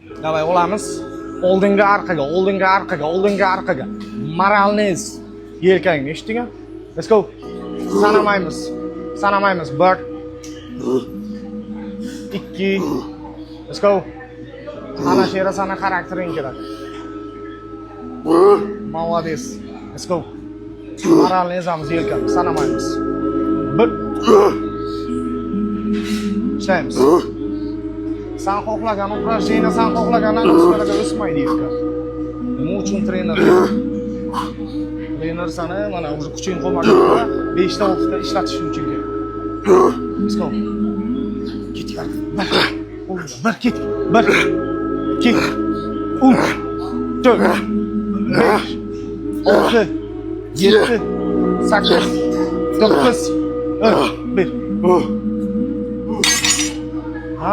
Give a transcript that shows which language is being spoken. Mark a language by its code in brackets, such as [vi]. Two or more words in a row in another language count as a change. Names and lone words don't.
[uz] Davay olamiz. Oldinga, orqaga, oldinga, orqaga, oldinga, orqaga. Moralniz. Yelkangni eshitdingmi? [en] Let's go. [uz] Sanamaymiz. Sanamaymiz. [en] 1 2 Let's go. [uz] Ana shu yerda sana xaraktering keladi. [ru] Молодец. [en] Let's go. [uz] Moralni ezamiz yelkani, sanamaymiz. 1 ishlaymiz. Sen xohlagan упражнение, sen xohlagan nag'izlarga o'smaydi yelka. Nima uchun trener? Trener seni mana o'zi kuching qolmaganda 5 ta 6 ta ishlatish uchun kerak. [en] Let's go. [uz] Ketyapti. 1 ket. 1 2 3 4 5 6 7 8 9 10 1 Ha?